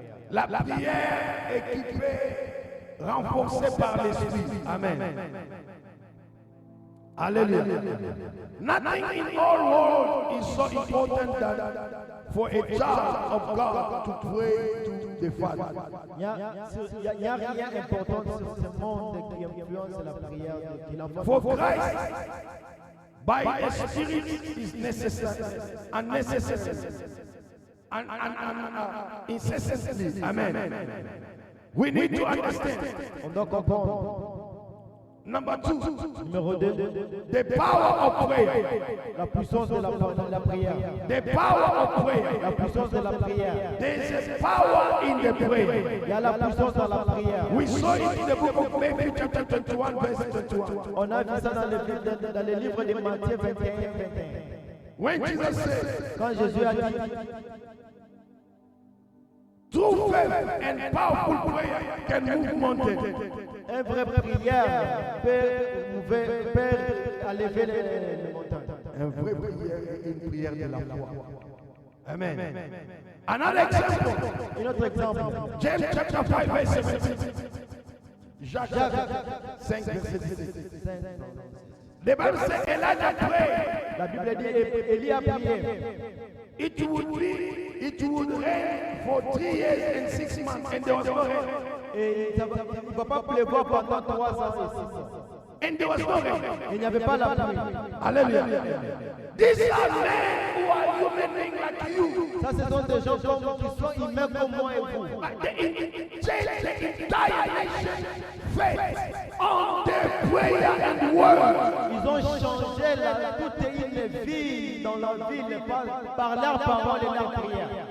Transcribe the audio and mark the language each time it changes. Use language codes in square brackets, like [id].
[fr] La prière équipée, renforcée par l'Esprit. Amen. Hallelujah. [en] Nothing in our world is so important than for a child of God to pray to the Father. [fr] Il n'y a rien d'important sur ce monde qui influence la prière de l'enfant. [en] For Christ, by the Spirit, is necessary and necessary and incessantly. Amen. We need to understand. [fr] On doit comprendre. [en] Number 2, [fr] Numéro 2, [en] the power of prayer. [fr] la puissance de la prière. [en] The power of prayer. [fr] La puissance de la prière. [en] There is a power in the prayer. [fr] Il y a la puissance dans la prière. [en] We saw it in the book of Matthew chapter 21 verse 21. [fr] On a vu ça dans le livre de Matthieu 21, 21. [en] When Jesus said, [fr] Quand Jésus a dit, [en] true faith and powerful prayer can move mountains. [fr] une vraie prière peut enlever les montagnes. Un vrai prière et une prière de la foi. [en] Amen. Another example, [fr] Un autre exemple, [en] James chapter 5 verse 17. [fr] Jacques 5, verset 17. [en] The Bible says Elijah prayed. [fr] la Bible dit, Élie a prié. [en] It would rain for 3 years and 6 months, and there was no rain. [fr] Et il ne va pas pleuvoir pendant 3 ans et 6 ans. [en] And there was no rain. [fr] Il n'y avait pas la pluie. Hallelujah. [en] These are men who are human beings like you. [fr] Ça, ce sont des gens qui sont humains comme moi et vous. [en] They changed the entire nation faith on their prayer and word. [fr] Ils ont changé toute une ville dans leur ville par leur parole et leur prière.